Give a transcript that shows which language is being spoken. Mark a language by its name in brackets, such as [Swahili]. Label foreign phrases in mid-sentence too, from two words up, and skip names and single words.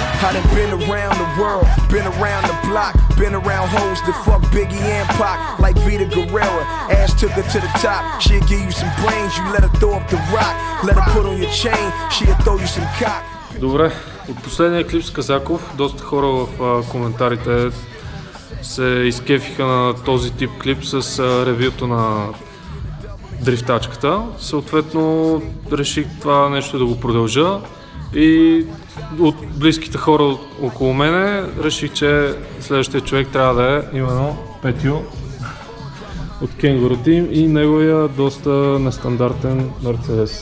[English] done been around the world, been around the block, been around hoes that fuck Biggie and Pac, like Vita Guerrera. Ash took her to the top, she'll give you some brains, you let her throw up the rock, let her put on your chain, she'll throw you some cock. [Bulgarian] Добре, от последния клип с Казаков, доста хора в коментарите се изкефиха на този тип клип с ревюто на дрифтачката. Съответно реших това нещо да го продължа и от близките хора около мене реших, че следващия човек трябва да е именно Петю от Кенгуру Team и неговия доста нестандартен Мерцедес.